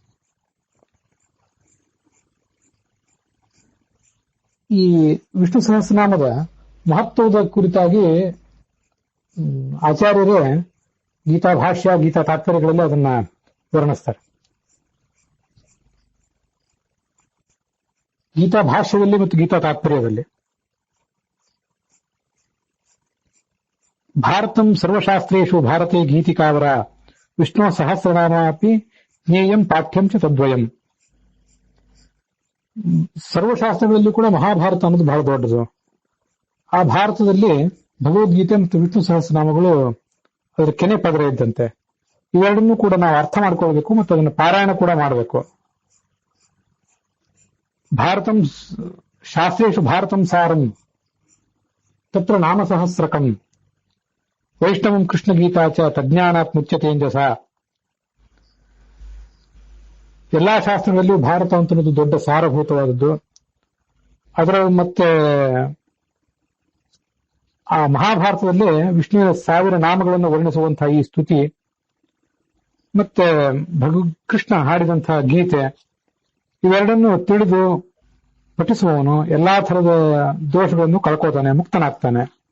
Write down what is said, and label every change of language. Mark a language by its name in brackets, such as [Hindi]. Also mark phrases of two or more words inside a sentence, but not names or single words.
[Kannada] ಈ ವಿಷ್ಣು ಸಹಸ್ರನಾಮದ ಮಹತ್ವದ ಕುರಿತಾಗಿ ಆಚಾರ್ಯರೇ ಗೀತಾ ಭಾಷ್ಯ, ಗೀತಾ ತಾತ್ಪರ್ಯಗಳಲ್ಲಿ ಅದನ್ನ ವರ್ಣಿಸ್ತಾರೆ. ಗೀತಾ ಭಾಷ್ಯದಲ್ಲಿ ಮತ್ತು ಗೀತಾ ತಾತ್ಪರ್ಯದಲ್ಲಿ [Sanskrit] ಭಾರತಂ ಸರ್ವಶಾಸ್ತ್ರೇಷು ಭಾರತೆ ಗೀತಿಕಾವರ ವಿಷ್ಣು ಸಹಸ್ರನಾಮ ಅಪಿ ಜ್ಞೇಯಂ ಪಾಠ್ಯಂ ಚ ತದ್ವಯಂ. [Kannada] ಸರ್ವಶಾಸ್ತ್ರಗಳಲ್ಲಿ ಕೂಡ ಮಹಾಭಾರತ ಅನ್ನೋದು ಬಹಳ ದೊಡ್ಡದು. ಆ ಭಾರತದಲ್ಲಿ ಭಗವದ್ಗೀತೆ ಮತ್ತು ವಿಷ್ಣು ಸಹಸ್ರನಾಮಗಳು ಅದರ ಕೆನೆ ಪದರ ಇದ್ದಂತೆ. ಇವೆರಡನ್ನೂ ಕೂಡ ನಾವು ಅರ್ಥ ಮಾಡ್ಕೊಳ್ಬೇಕು ಮತ್ತು ಅದನ್ನು ಪಾರಾಯಣ ಕೂಡ ಮಾಡಬೇಕು. [Sanskrit] ಭಾರತಂ ಶಾಸ್ತ್ರೇಷು ಭಾರತಂ ಸಾರಂ ತತ್ರ ನಾಮ ಸಹಸ್ರಕಂ ವೈಷ್ಣವಂ ಕೃಷ್ಣ ಗೀತಾ ಚ ತಜ್ಞಾನಾತ್ ಮುಚ್ಯತೇಂಜಸ. [Kannada] ಎಲ್ಲಾ ಶಾಸ್ತ್ರಗಳಲ್ಲಿಯೂ ಭಾರತ ಅಂತನ್ನೋದು ದೊಡ್ಡ ಸಾರಭೂತವಾದದ್ದು. ಅದರ ಮತ್ತೆ ಆ ಮಹಾಭಾರತದಲ್ಲಿ ವಿಷ್ಣುವಿನ 1000 ನಾಮಗಳನ್ನು ವರ್ಣಿಸುವಂತಹ ಈ ಸ್ತುತಿ, ಮತ್ತೆ ಕೃಷ್ಣ ಹಾಡಿದಂತಹ ಗೀತೆ, ಇವೆರಡನ್ನು ತಿಳಿದು ಪಠಿಸುವವನು ಎಲ್ಲಾ ಥರದ ದೋಷಗಳನ್ನು ಕಳ್ಕೋತಾನೆ, ಮುಕ್ತನಾಗ್ತಾನೆ.